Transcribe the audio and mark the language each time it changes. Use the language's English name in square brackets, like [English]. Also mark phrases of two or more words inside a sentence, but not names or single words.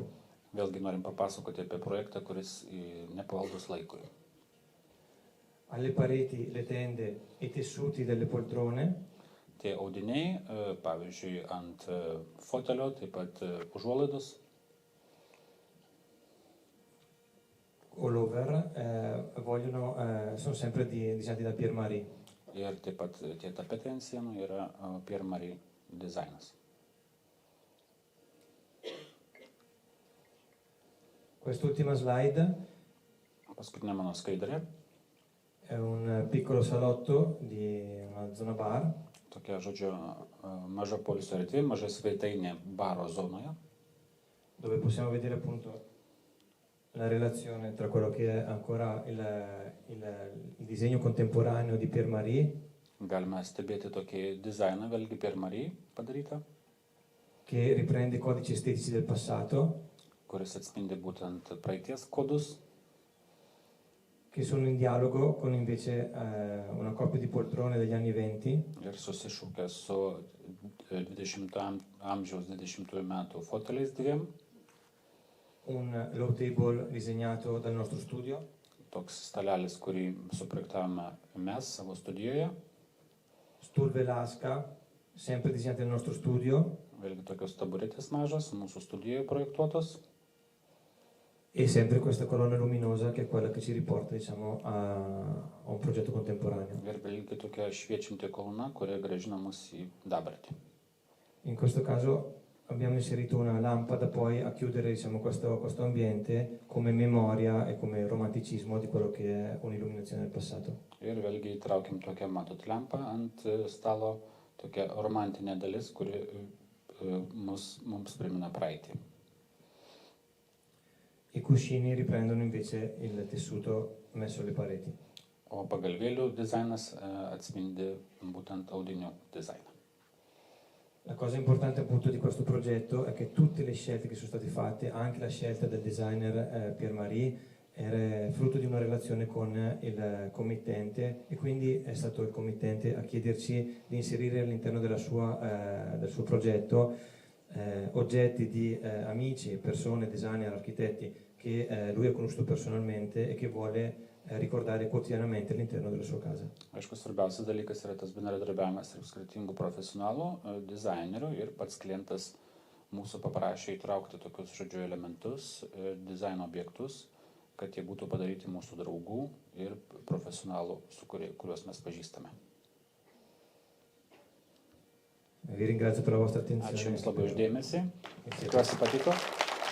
[Lithuanian] Vėlgi norim papasakoti apie projektą, kuris nepavaldus laikui. [Italian] Alle pareti le tende e i tessuti delle poltrone. [Lithuanian] Tie audiniai, pavyzdžiui, ant fotelio, taip pat užuolaidos. [English] All over [Italian] sono sempre disegnati da Pierre Marie. [Lithuanian] Ir taip pat tie tapetai ant sienų yra Pierre Marie dizainas. [Italian] Quest'ultima slide [Lithuanian] Paskutinė mano skaidrė. [Italian] è un piccolo salotto di una zona bar. [Lithuanian] Tokia, žodžiu, maža poilsio erdvė, maža svetainė baro zonoje. [Italian] Dove possiamo vedere appunto la relazione tra quello che è ancora il disegno contemporaneo di Pierre Marie. [Lithuanian] Galime stebėti tokį dizainą, vėlgi Pierre Marie padarytą. [Italian] Che riprende codici estetici del passato. [Lithuanian] Kuris atspindi būtent praeities kodus. [Italian] Che sono in dialogo con invece una coppia di poltrone degli anni 20. [Lithuanian] Ir susišaukia su 20 amžiaus 20 metų foteliais dviem. [Italian] Un [English] low table [Italian] disegnato dal nostro studio. [Lithuanian] Toks stalelis, kurį suprojektavome mes savo studijoje. [Italian] Stul Velasca, sempre disegnato nel nostro studio. [Lithuanian] Vėlgi tokios taburetės mažos, mūsų studijoje projektuotos. [Italian] E sempre questa colonna luminosa che è quella che ci riporta, diciamo, a un progetto contemporaneo. [Lithuanian] Ir vėlgi tokia šviečianti kolona, kuri grąžina mus į dabartį. [Italian] In questo caso abbiamo inserito una lampada poi a chiudere, diciamo, questo ambiente come memoria e come romanticismo di quello che è un'illuminazione del passato. [Lithuanian] Ir vėlgi įtraukiam tokią, matot, lempą ant stalo, tokia romantinė dalis, kuri mums primena praeitį. [Italian] I cuscini riprendono invece il tessuto messo alle pareti. [Lithuanian] O pagalvėlių dizainas atspindi būtent audinių dizainą. [Italian] La cosa importante appunto di questo progetto è che tutte le scelte che sono state fatte, anche la scelta del designer Pierre-Marie, era frutto di una relazione con il committente e quindi è stato il committente a chiederci di inserire all'interno del suo progetto oggetti di amici, persone, designer, architetti che lui ha conosciuto personalmente e che vuole ricordare quotidianamente all'interno della sua casa. [Lithuanian] Aišku, svarbiausias dalykas yra tas bendradarbiavimas tarp skirtingų profesionalų, dizainerių ir pats klientas mūsų paprašė įtraukti tokius, žodžiu, elementus, dizaino objektus, kad jie būtų padaryti mūsų draugų ir profesionalų, kuriuos mes pažįstame. [Italian] Vi ringrazio per la vostra attenzione. [Lithuanian] Ačiū Jums labai uždėmesį. Tikiuosi patiko.